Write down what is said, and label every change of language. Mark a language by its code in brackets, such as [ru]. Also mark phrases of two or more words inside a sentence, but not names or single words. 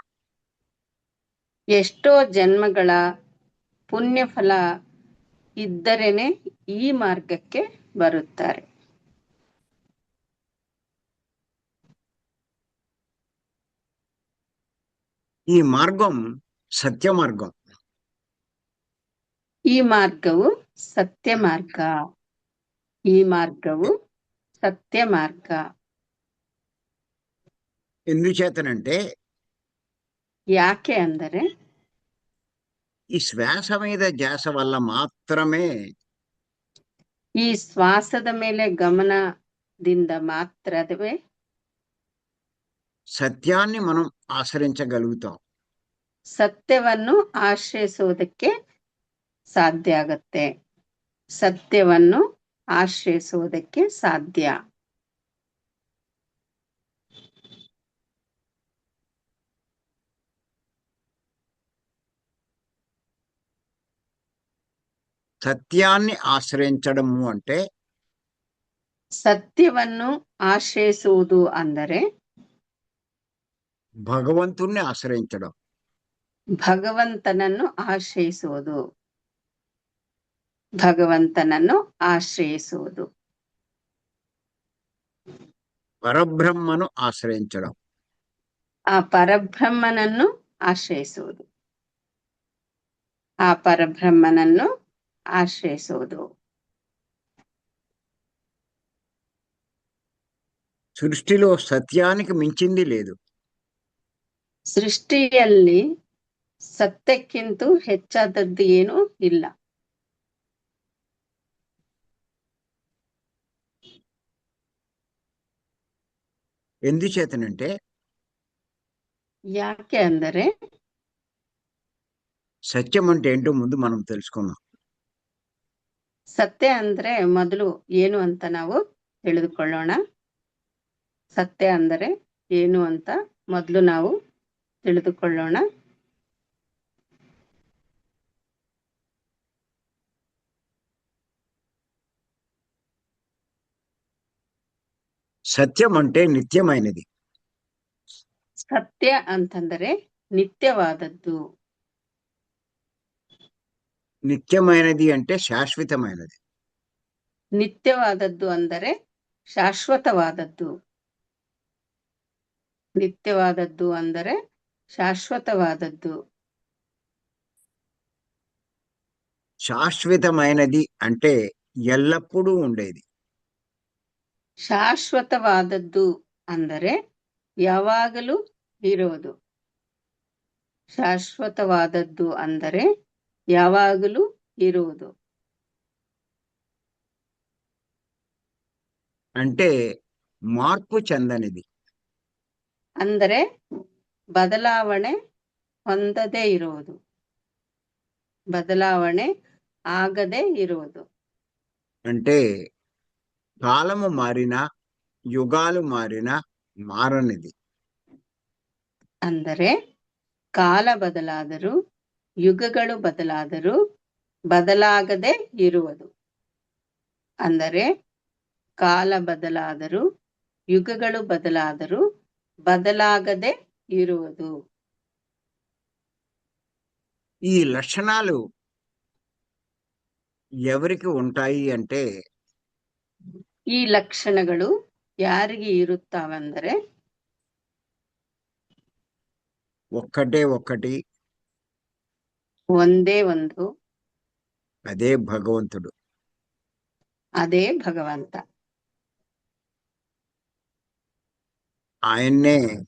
[kn] ಎಷ್ಟೋ ಜನ್ಮಗಳ ಪುಣ್ಯ ಫಲ ಇದ್ದರೇನೆ ಈ ಮಾರ್ಗಕ್ಕೆ ಬರುತ್ತಾರೆ. [te] ఈ మార్గం సత్య మార్గం. [kn] ಈ ಮಾರ್ಗವು ಸತ್ಯ ಮಾರ್ಗ. ಈ ಮಾರ್ಗವು ಸತ್ಯ ಮಾರ್ಗ. [te] ఎందుచేతనంటే [kn] ಯಾಕೆ ಅಂದರೆ [te] ఈ శ్వాస మీద ధ్యాస వల్ల మాత్రమే [kn] ಈ ಶ್ವಾಸದ ಮೇಲೆ ಗಮನದಿಂದ ಮಾತ್ರವೇ [te] సత్యాన్ని మనం ఆశ్రయించగలుగుతాం. [kn] ಸತ್ಯವನ್ನು ಆಶ್ರಯಿಸುವುದಕ್ಕೆ ಸಾಧ್ಯ ಆಗತ್ತೆ. ಸತ್ಯವನ್ನು ಆಶ್ರಯಿಸುವುದಕ್ಕೆ ಸಾಧ್ಯ. [te] సత్యాన్ని ఆశ్రయించడము అంటే [kn] ಸತ್ಯವನ್ನು ಆಶ್ರಯಿಸುವುದು ಅಂದರೆ [te] భగవంతుణ్ణి ఆశ్రయించడం. [kn] ಭಗವಂತನನ್ನು ಆಶ್ರಯಿಸುವುದು. ಭಗವಂತನನ್ನು ಆಶ್ರಯಿಸುವುದು. [te] పరబ్రహ్మను ఆశ్రయించడం. [kn] ಆ ಪರಬ್ರಹ್ಮನನ್ನು ಆಶ್ರಯಿಸುವುದು. ಆ ಪರಬ್ರಹ್ಮನನ್ನು ಆಶ್ರಯಿಸುವುದು. [te] సృష్టిలో సత్యానికి మించింది లేదు. [kn] ಸೃಷ್ಟಿಯಲ್ಲಿ ಸತ್ಯಕ್ಕಿಂತ ಹೆಚ್ಚಾದದ್ದು ಏನೂ ಇಲ್ಲ. [te] ఎందుచేతనంటే [kn] ಯಾಕೆ ಅಂದರೆ [te] సత్యం అంటే ఏంటో ముందు మనం తెలుసుకుందాం. [kn] ಸತ್ಯ ಅಂದ್ರೆ ಮೊದಲು ಏನು ಅಂತ ನಾವು ತಿಳಿದುಕೊಳ್ಳೋಣ. ಸತ್ಯ ಅಂದರೆ ಏನು ಅಂತ ಮೊದಲು ನಾವು ತಿಳಿದುಕೊಳ್ಳೋಣ. [te] సత్యం అంటే నిత్యమైనది. [kn] ಸತ್ಯ ಅಂತಂದರೆ ನಿತ್ಯವಾದದ್ದು. [te] నిత్యమైనది అంటే శాశ్వతమైనది. [kn] ನಿತ್ಯವಾದದ್ದು ಅಂದರೆ ಶಾಶ್ವತವಾದದ್ದು. ನಿತ್ಯವಾದದ್ದು ಅಂದರೆ ಶಾಶ್ವತವಾದದ್ದು. [te] శాశ్వతమైనది అంటే ఎల్లప్పుడూ ఉండేది. [kn] ಶಾಶ್ವತವಾದದ್ದು ಅಂದರೆ ಯಾವಾಗಲೂ ಇರೋದು. ಶಾಶ್ವತವಾದದ್ದು ಅಂದರೆ ಯಾವಾಗಲೂ ಇರುವುದು. [te] అంటే మార్పు చెందనిది. [kn] ಅಂದರೆ ಬದಲಾವಣೆ ಹೊಂದದೇ ಇರುವುದು. ಬದಲಾವಣೆ ಆಗದೇ ಇರುವುದು. [te] అంటే కాలము మారినా యుగాలు మారినా మారనిది. [kn] ಅಂದರೆ ಕಾಲ ಬದಲಾದರೂ ಯುಗಗಳು ಬದಲಾದರೂ ಬದಲಾಗದೇ ಇರುವುದು. ಅಂದರೆ ಕಾಲ ಬದಲಾದರೂ ಯುಗಗಳು ಬದಲಾದರೂ ಬದಲಾಗದೇ ಇರುವುದು. [te] ఈ లక్షణాలు ఎవరికి ఉంటాయి అంటే [kn] ಈ ಲಕ್ಷಣಗಳು ಯಾರಿಗೆ ಇರುತ್ತಾವೆಂದರೆ [te] ఒక్కటే ఒక్కటి, [kn] ಒಂದೇ ಒಂದು, [te] అదే భగవంతుడు. [kn] ಅದೇ ಭಗವಂತ. [te] ఆయన్నే